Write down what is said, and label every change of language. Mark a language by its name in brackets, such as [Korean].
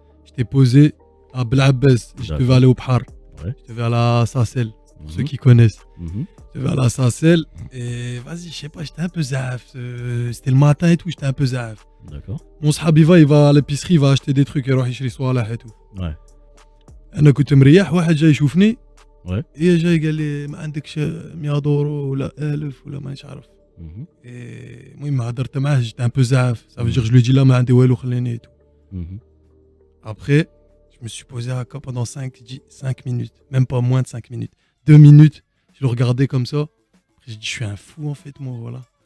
[French] J'étais posé à Bel Abbès. Je D'accord. devais aller au Bhar. Ouais. Je devais aller à Sassel. Pour Mhm. ceux qui connaissent. Mhm. Je devais aller à Sassel. Et vas-y, je sais pas, j'étais un peu zaf. C'était le matin et tout, j'étais un peu zaf. D'accord. Mon sahab, il va à l'épicerie, il va acheter des trucs, [Arabic] يروح يشري صوالح [French] et tout. Ouais. [Arabic] انا كنت مريح، واحد جاي يشوفني. [French] Ouais. [Arabic] هي جاي قال لي ما عندكش 100 دورو ولا 1000 ولا مانيش عارف. [French] Mhm. [Arabic] المهم هضرت معاه، [French] j'étais un peu zaf. Ça veut dire je lui ai dit là [Arabic] ما عندي والو خليني [French] et tout. Mhm. Après, je me suis posé à quoi pendant 5 minutes, même pas moins de 5 minutes. 2 minutes, je le regardais comme ça. Après, j'ai dit, je suis un fou en fait, moi, voilà.